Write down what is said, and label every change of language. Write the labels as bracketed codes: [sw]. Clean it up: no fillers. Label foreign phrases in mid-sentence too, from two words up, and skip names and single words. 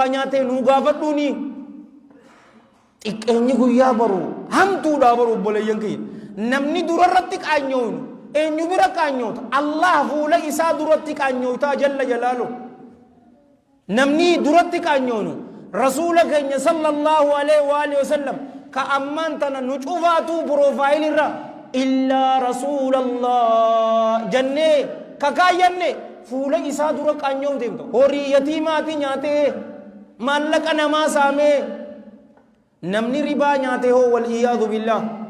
[om] nyaatee nuu gaafadhuuni xiqqeenyi guyyaa baru hamtuudhaa baru obboleeyyan kiyya namni durarratti qaanyooynu eenyu bira qaanyoota allah fuula isaa duratti qaanyootaa [ar] jalla jalaalu [om] namni duratti qaanyooynu rasuula keenya [ar] sallallahu alaihi wa alihi wasallam [om] ka ammaan tana nu cufaatu profaayilirra illaa rasuulallah jannee kakaayanne fuula isaa dura qaanyoo deemta horii yatiimaati nyaatee maallaqa namaa saamee namni ribaa nyaatee hoo [ar] wal iyyaadu billah